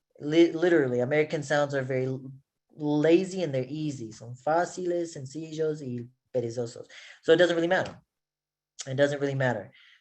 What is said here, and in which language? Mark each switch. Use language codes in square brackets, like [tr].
[en] Literally, American sounds are very lazy and they're easy. [es] Son fáciles, sencillos y perezosos. [en] So it doesn't really matter. It doesn't really matter.